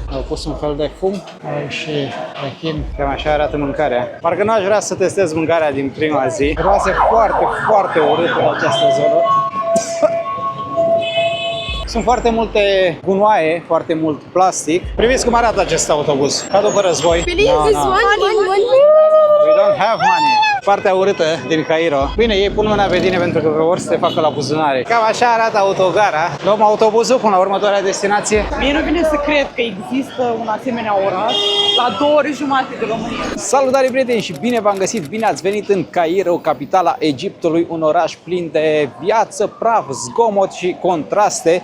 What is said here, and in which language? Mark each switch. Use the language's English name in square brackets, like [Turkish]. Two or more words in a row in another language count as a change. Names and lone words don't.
[Romanian] Au pus un fel de fum și rechin. Cam așa arată mâncarea. Parcă nu aș vrea să testez mâncarea din prima zi. Roase foarte, foarte urâtă în această zonă. Sunt foarte multe gunoaie, foarte mult plastic. Priviți cum arată acest autobuz, ca după război. [English] We don't have money. [Romanian] Partea urâtă din Cairo. Bine, ei pun mâna pe tine pentru că vor să te facă la buzunare. Cam așa arată autogara. Luăm autobuzul până la următoarea destinație. Mie nu vine să cred că există un asemenea oraș la 2 ore jumate de România. Salutare prieteni și bine v-am găsit, bine ați venit în Cairo, capitala Egiptului, un oraș plin de viață, praf, zgomot și contraste.